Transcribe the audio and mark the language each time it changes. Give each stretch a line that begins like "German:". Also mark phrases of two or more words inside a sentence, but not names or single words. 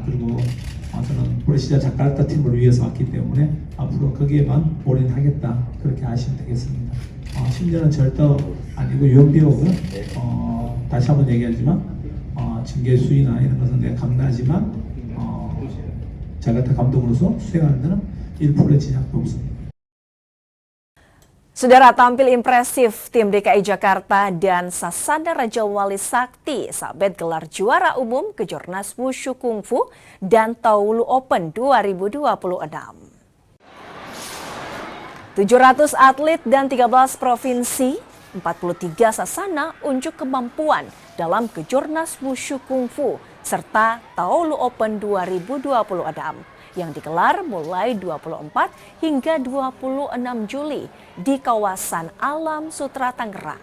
Korean: 그리고 저는 프레시자 자카르타 팀을 위해서 왔기 때문에 앞으로 거기에만 올인하겠다. 그렇게 하시면 되겠습니다. 10년은 절대 아니고 유언비어고요. 다시 한번 얘기하지만 징계 수위나 이런 것은 내가 감내하지만 자카르타 감독으로서 수행하는 데는 1%의 지장도 없습니다.
Indonesian: Saudara, tampil impresif tim DKI Jakarta dan Sasana Raja Wali Sakti sabet gelar juara umum Kejurnas Wushu Kungfu dan Taolu Open 2026. 700 atlet dan 13 provinsi, 43 sasana unjuk kemampuan dalam Kejurnas Wushu Kungfu serta Taolu Open 2026 yang digelar mulai 24 hingga 26 Juli di kawasan Alam Sutra Tangerang.